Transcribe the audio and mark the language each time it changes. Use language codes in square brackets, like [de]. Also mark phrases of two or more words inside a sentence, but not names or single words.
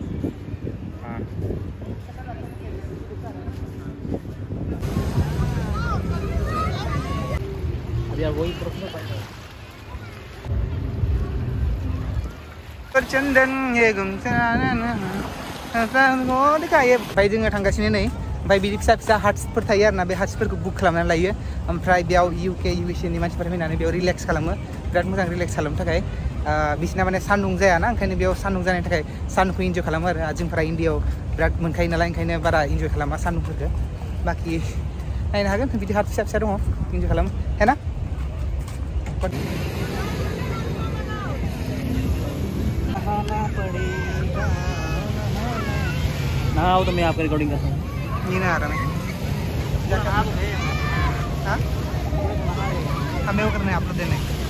[hi] हाँ अभी आप वही [brx] चंदन ये भाई जोङो थांगासिनो नै ओमफ्राय बिदि फिसा फिसा हाट्सफोर थायो आरोना बे हाट्सफोरखौ बुक खालामनानै लायो ओमफ्राय बेयाव इउके इउएसए नि मानसिफोर फैनानै बेयाव रिलेक्स खालामो बिराद मोजां रिलेक्स खालामनो थाखाय बिसिना माने सान्दुं जायाना ओंखायनो बेयाव सान्दुं जानायनि थाखाय सान्दुंखौ इन्जय खालामो आरो जोंफोरा इन्डियायाव बिराद मोनखायो नालाय ओंखायनो बारा इन्जय खालामा सान्दुंफोरखौ बाखि नायनो हागोन बिदि हाट फिसा फिसा दङ इन्जय खालामो है ना। [hi] ना आओ तो मैं आपका रिकॉर्डिंग करता हूँ। नहीं ना आ रहा मैं हाँ हमें वो करना है अपलोड देने।